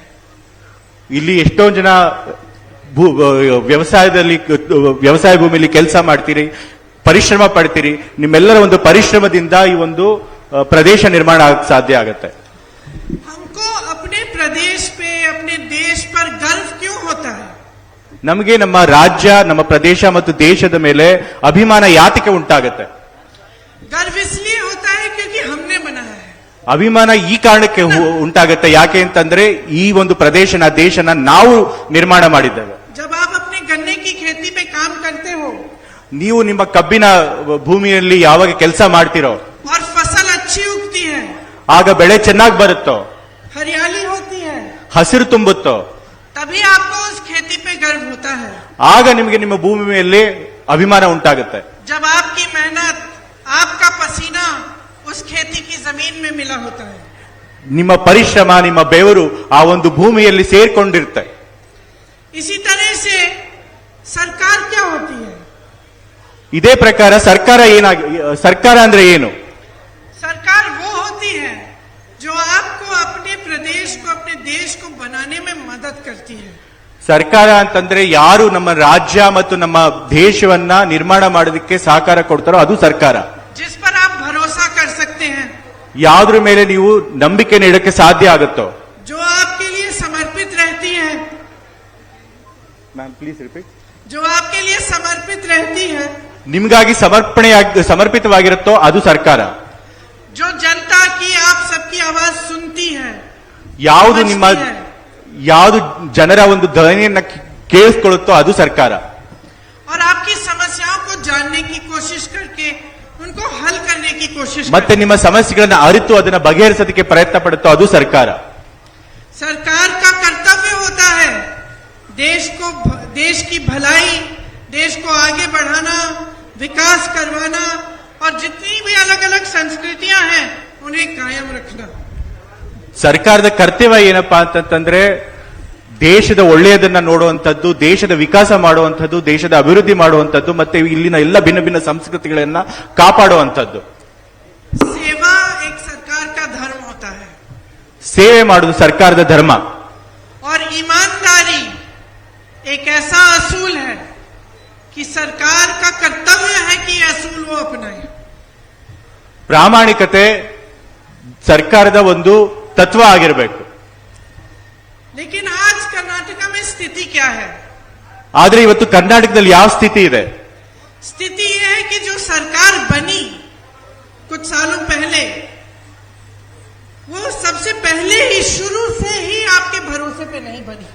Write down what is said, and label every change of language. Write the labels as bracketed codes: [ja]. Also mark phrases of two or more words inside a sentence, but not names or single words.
[kn] ಇಲ್ಲಿ ಎಷ್ಟೊಂದು ಜನ ವ್ಯವಸಾಯ ಭೂಮಿಯಲ್ಲಿ ಕೆಲಸ ಮಾಡ್ತೀರಿ, ಪರಿಶ್ರಮ ಪಡ್ತೀರಿ, ನಿಮ್ಮೆಲ್ಲರ ಒಂದು ಪರಿಶ್ರಮದಿಂದ ಈ ಒಂದು ಪ್ರದೇಶ ನಿರ್ಮಾಣ ಆಗಕ್ಕೆ ಸಾಧ್ಯ ಆಗುತ್ತೆ। [hi] हमको अपने प्रदेश पे अपने देश पर गर्व क्यों होता है? [kn] ನಮಗೆ ನಮ್ಮ ರಾಜ್ಯ ನಮ್ಮ ಪ್ರದೇಶ ಮತ್ತು ದೇಶದ ಮೇಲೆ ಅಭಿಮಾನ ಯಾತಕ್ಕೆ ಉಂಟಾಗುತ್ತೆ? [hi] गर्व इसलिए होता है क्योंकि हमने बनाया है। [kn] ಅಭಿಮಾನ ಈ ಕಾರಣಕ್ಕೆ ಉಂಟಾಗುತ್ತೆ, ಯಾಕೆ ಅಂತಂದ್ರೆ ಈ ಒಂದು ಪ್ರದೇಶನ ದೇಶನ ನಾವು ನಿರ್ಮಾಣ ಮಾಡಿದ್ದೇವೆ। [hi] जब आप अपने गन्ने की खेती पे काम करते हो, [kn] ನೀವು ನಿಮ್ಮ ಕಬ್ಬಿನ ಭೂಮಿಯಲ್ಲಿ ಯಾವಾಗ ಕೆಲಸ ಮಾಡ್ತಿರೋ [hi] और फसल अच्छी उगती है, [kn] ಆಗ ಬೆಳೆ ಚೆನ್ನಾಗಿ ಬರುತ್ತೋ, [hi] हरियाली होती है, [kn] ಹಸಿರು ತುಂಬುತ್ತೋ, [hi] तभी आपको उस खेती पे गर्व होता है। [kn] ಆಗ ನಿಮಗೆ ನಿಮ್ಮ ಭೂಮಿ ಮೇಲೆ ಅಭಿಮಾನ ಉಂಟಾಗುತ್ತೆ। [hi] जब आपकी मेहनत आपका पसीना उस खेती की जमीन में मिला होता है, [kn] ನಿಮ್ಮ ಪರಿಶ್ರಮ ನಿಮ್ಮ ಬೆವರು ಆ ಒಂದು ಭೂಮಿಯಲ್ಲಿ ಸೇರ್ಕೊಂಡಿರುತ್ತೆ। [hi] इसी तरह से सरकार क्या होती है? [kn] ಇದೇ ಪ್ರಕಾರ ಸರ್ಕಾರ ಅಂದ್ರೆ ಏನು? [hi] सरकार वो होती है जो आपको अपने प्रदेश को, अपने देश को बनाने में मदद करती है। [kn] ಸರ್ಕಾರ ಅಂತಂದ್ರೆ ಯಾರು ನಮ್ಮ ರಾಜ್ಯ ಮತ್ತು ನಮ್ಮ ದೇಶವನ್ನ ನಿರ್ಮಾಣ ಮಾಡೋದಕ್ಕೆ ಸಹಕಾರ ಕೊಡ್ತಾರೋ ಅದು ಸರ್ಕಾರ. [hi] जिस पर आप भरोसा कर सकते हैं, [kn] ಯಾವ್ದ್ರ ಮೇಲೆ ನೀವು ನಂಬಿಕೆ ನೀಡಕ್ಕೆ ಸಾಧ್ಯ ಆಗುತ್ತೋ, [hi] जो आपके लिए समर्पित रहती है, [en] ma'am please repeat, [hi] जो आपके लिए समर्पित रहती है, [kn] ನಿಮ್ಗಾಗಿ ಸಮರ್ಪಿತವಾಗಿರುತ್ತೋ ಅದು ಸರ್ಕಾರ. [hi] जो जनता की, आप सबकी आवाज सुनती है, [kn] ಯಾವುದು [hi] समझती [kn] ನಿಮ್ಮ [hi] है, [kn] ಯಾವುದು ಜನರ ಒಂದು ಧ್ವನಿಯನ್ನ ಕೇಳಿಸ್ಕೊಳ್ಳುತ್ತೋ ಅದು ಸರ್ಕಾರ. [hi] और आपकी समस्याओं को जानने की कोशिश करके उनको हल करने की कोशिश [kn] ಮತ್ತೆ ನಿಮ್ಮ ಸಮಸ್ಯೆಗಳನ್ನ ಅರಿತು ಅದನ್ನ ಬಗೆಹರಿಸೋದಕ್ಕೆ ಪ್ರಯತ್ನ ಪಡುತ್ತೋ ಅದು ಸರ್ಕಾರ. [hi] सरकार का कर्तव्य होता है देश की भलाई, देश को आगे बढ़ाना, विकास करवाना और जितनी भी अलग अलग संस्कृतियां हैं उन्हें कायम रखना। [kn] ಸರ್ಕಾರದ ಕರ್ತವ್ಯ ಏನಪ್ಪಾ ಅಂತಂದ್ರೆ ದೇಶದ ಒಳ್ಳೆಯದನ್ನ ನೋಡುವಂಥದ್ದು, ದೇಶದ ವಿಕಾಸ ಮಾಡುವಂಥದ್ದು, ದೇಶದ ಅಭಿವೃದ್ಧಿ ಮಾಡುವಂಥದ್ದು, ಮತ್ತೆ ಇಲ್ಲಿನ ಎಲ್ಲ ಭಿನ್ನ ಭಿನ್ನ ಸಂಸ್ಕೃತಿಗಳನ್ನ ಕಾಪಾಡುವಂಥದ್ದು. [hi] सेवा एक सरकार का धर्म होता है [kn] ಸೇವೆ ಮಾಡುವುದು ಸರ್ಕಾರದ ಧರ್ಮ. [hi] और ईमानदारी एक ऐसा असूल है कि सरकार का कर्तव्य है कि ये असूल वो अपनाए। [kn] ಪ್ರಾಮಾಣಿಕತೆ ಸರ್ಕಾರದ ಒಂದು ತತ್ವ ಆಗಿರಬೇಕು. [hi] लेकिन आज कर्नाटका में स्थिति क्या है? [kn] ಆದ್ರೆ ಇವತ್ತು ಕರ್ನಾಟಕದಲ್ಲಿ ಯಾವ ಸ್ಥಿತಿ ಇದೆ? [hi] स्थिति यह है कि जो सरकार बनी कुछ सालों पहले, वो सबसे पहले ही शुरू से ही आपके भरोसे पे नहीं बनी।